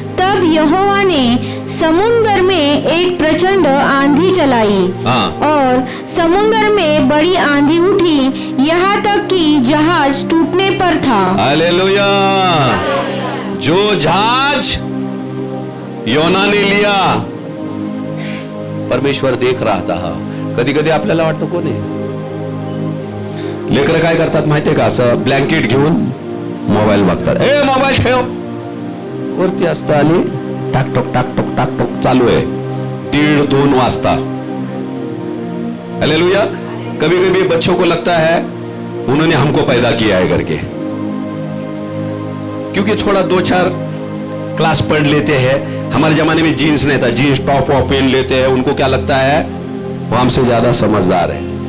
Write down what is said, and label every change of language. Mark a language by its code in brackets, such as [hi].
[hi] तब यहोवा ने समुद्र में एक प्रचंड आंधी चलाई और समुद्र में बड़ी आंधी उठी, यहाँ तक कि जहाज टूटने पर था। हालेलुया। जो जहाज योना ने लिया, परमेश्वर देख रहा था। [mr] कधी कधी आपल्याला वाटतं कोणी लेकर काय करतात माहितीये का, असं ब्लँकेट घेऊन मोबाईल बघतात, ए मोबाईल ठेव, वरती असतं आणि टाकटोक टाकटोक टाकटोक चालू आहे 1:30-2 वाजता। हालेलुया। [hi] कभी कभी बच्चों को लगता है उन्होंने हमको पैदा किया है करके, क्योंकि थोड़ा 2-4 क्लास पढ़ लेते हैं। हमारे जमाने में जीन्स नहीं था, जीन्स टॉप वॉप पहन लेते हैं, उनको क्या लगता है वो हमसे ज्यादा समझदार है।